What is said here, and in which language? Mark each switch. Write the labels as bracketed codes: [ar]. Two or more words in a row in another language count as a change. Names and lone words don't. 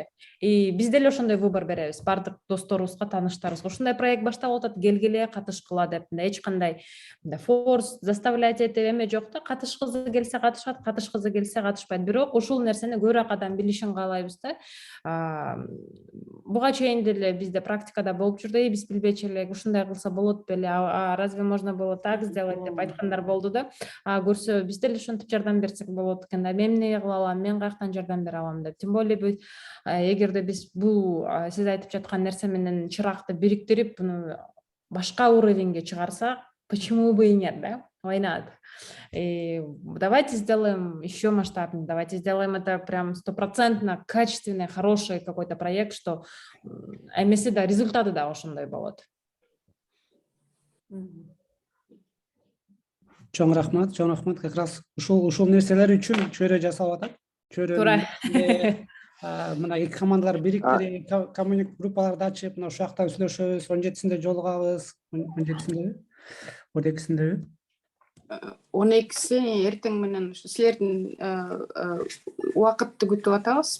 [ky] Биз деле ошондой выбор беребиз. Бардык досторубузга, тааныштарыбызга ушундай проект баштап атат, келгиле, катышкыла деп. Эч кандай форс заставлять этип эме жок да. Катышкысы келсе катышат, катышкысы келсе катышпайт. Бирок ушул нерсени көбүрөөк адам билишин каалайбыз да. Буга чейин деле бизде практикада болуп жүрдү. Биз билбечү элек ушундай кылса болот беле, [ru] разве можно было так сделать [ky] деп айткандар адамдар болду да. Көрсө биз деле ошентип жардам берсек болот экен да. Мен эмне кыла алам, мен каяктан жардам бере алам деп. [ru] Тем более [ky] эгерде биз бул сиз айтып жаткан нерсе менен чыракты бириктирип, буну башка уровеньге чыгарсак, [ru] почему бы и нет, да? [en] Why not? [ru] И давайте сделаем еще масштабнее, давайте сделаем это прям стопроцентно качественный, хороший какой-то проект, что [ky] эмеси да результаты да ошондой болот. Чоң рахмат. [ru] Как раз [ky] ушул нерселер үчүн чөйрө жасап атат. Туура. Мына эки командалар бириктирип, коммуник группаларды ачып, мына ушул жактан сүйлөшөбүз, 17-синде жолугабыз, 17-синдеби? 12-синдеби? 12-си эртең менен силердин убакытты күтүп атабыз.